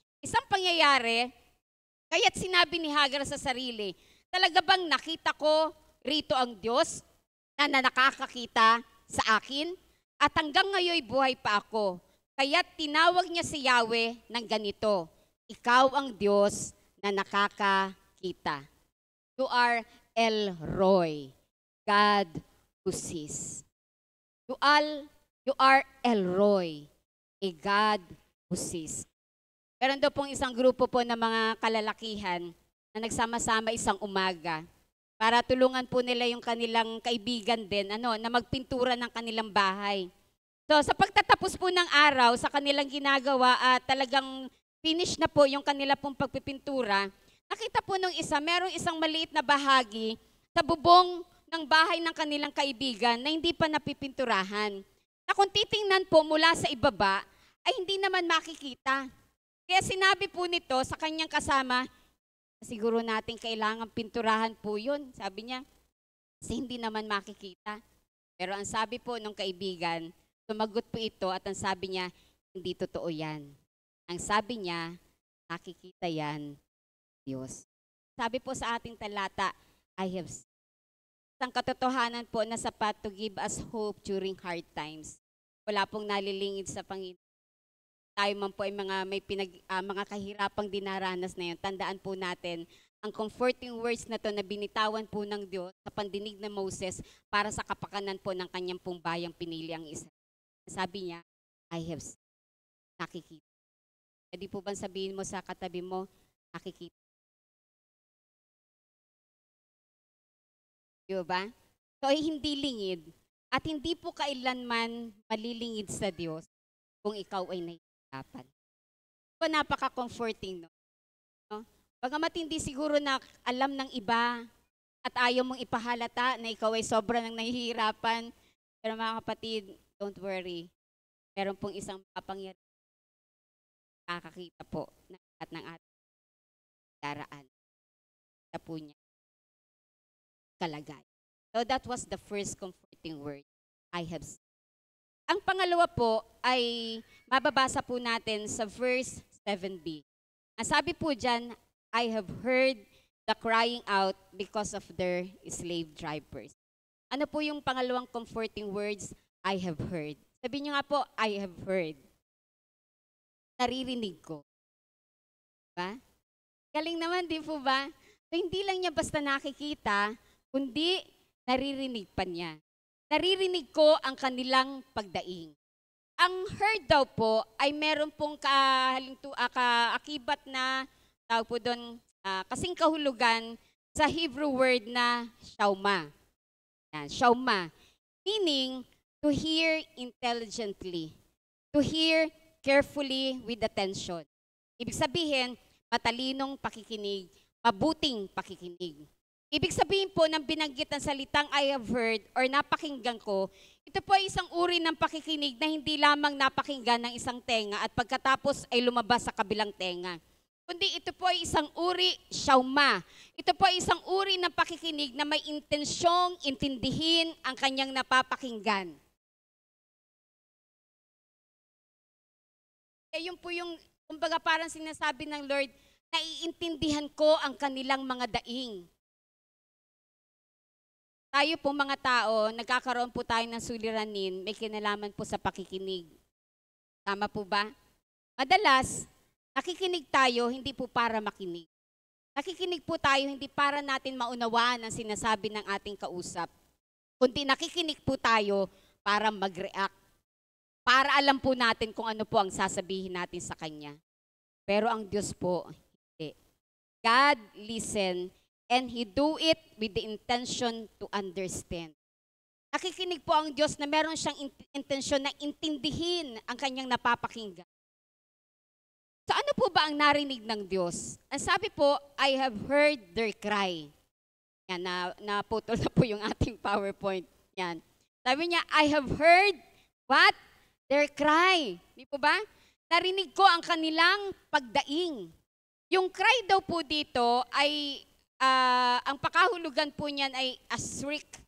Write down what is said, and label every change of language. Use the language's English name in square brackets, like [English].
[Filipino] Isang pangyayari, kaya't sinabi ni Hagar sa sarili, talaga bang nakita ko rito ang Diyos na nakakakita sa akin? At hanggang ngayon buhay pa ako. Kaya't tinawag niya si Yahweh ng ganito, ikaw ang Diyos na nakakakita. [English] You are El Roy, God who sees. You are El Roy, a God who sees. [Filipino] Meron daw pong isang grupo po ng mga kalalakihan na nagsama-sama isang umaga para tulungan po nila yung kanilang kaibigan din na magpintura ng kanilang bahay. So sa pagtatapos po ng araw sa kanilang ginagawa at talagang finish na po yung kanila pong pagpipintura, nakita po nung isa, merong isang maliit na bahagi sa bubong ng bahay ng kanilang kaibigan na hindi pa napipinturahan. Na kung titingnan po mula sa ibaba, ay hindi naman makikita. Kaya sinabi po nito sa kanyang kasama, siguro natin kailangan pinturahan po yun. Sabi niya, kasi hindi naman makikita. Pero ang sabi po ng kaibigan, sumagot po ito at ang sabi niya, hindi totoo yan. Ang sabi niya, nakikita yan, Diyos. Sabi po sa ating talata, [English] I have seen. [Filipino] Ang katotohanan po na sapat [English] to give us hope during hard times. [Filipino] Wala pong nalilingid sa Panginoon. Tayo man po ay mga kahirapang dinaranas na yun. Tandaan po natin, ang comforting words na to na binitawan po ng Diyos sa pandinig ng Moses para sa kapakanan po ng kanyang pong bayang pinili ang Israel. Sabi niya, [English] I have seen. [Filipino] Nakikita. Pwede po bang sabihin mo sa katabi mo, nakikita? Diba? So ay hindi lingid at hindi po kailanman malilingid sa Diyos kung ikaw ay nahihirapan. So napaka-comforting, no? Bagamat hindi siguro na alam ng iba at ayaw mong ipahalata na ikaw ay sobra ng nahihirapan, pero mga kapatid, [English] don't worry. [Filipino] Meron pong isang kapangyarihan kakakita po ng lahat ng ating daraan. Kita po niya kalagay. [English] So that was the first comforting word, I have seen. [Filipino] Ang pangalawa po ay mababasa po natin sa verse 7b. Ang sabi po dyan, [English] I have heard the crying out because of their slave drivers. [Filipino] Ano po yung pangalawang comforting words? [English] I have heard. [Filipino] Sabi niyo nga po, I have heard. naririnig ko. Diba? Galing naman, di po ba? So, hindi lang niya basta nakikita, kundi naririnig pa niya. Naririnig ko ang kanilang pagdaing. Ang heard daw po ay meron pong kaakibat na, tawag po doon, kasing kahulugan sa Hebrew word na shauma. Yan, shauma. [English] Meaning, to hear intelligently. To hear carefully with attention. [Filipino] Ibig sabihin, matalinong pakikinig, mabuting pakikinig. Ibig sabihin po ng binanggit ng salitang [English] I have heard [Filipino] or napakinggan ko, ito po ay isang uri ng pakikinig na hindi lamang napakinggan ng isang tenga at pagkatapos ay lumabas sa kabilang tenga. Kundi ito po ay isang uri, shauma. Ito po ay isang uri ng pakikinig na may intensyong intindihin ang kanyang napapakinggan. Kaya yun po yung, kumbaga parang sinasabi ng Lord, naiintindihan ko ang kanilang mga daing. Tayo po mga tao, nagkakaroon po tayo ng suliranin, may kinalaman po sa pakikinig. Tama po ba? Madalas, nakikinig tayo hindi po para makinig. Nakikinig po tayo hindi para natin maunawaan ang sinasabi ng ating kausap. Kundi nakikinig po tayo para mag-react. Para alam po natin kung ano po ang sasabihin natin sa Kanya. Pero ang Diyos po, hindi. [English] God listen and He do it with the intention to understand. [Filipino] Nakikinig po ang Diyos na meron siyang intensyon na intindihin ang Kanyang napapakinggan. So ano po ba ang narinig ng Diyos? Ang sabi po, [English] I have heard their cry. [Filipino] Yan, naputol na po yung ating PowerPoint. Yan. Sabi niya, [English] I have heard what? Their cry. [Filipino] Di po ba? Narinig ko ang kanilang pagdaing. Yung cry daw po dito ay, ang pakahulugan po niyan ay asrik.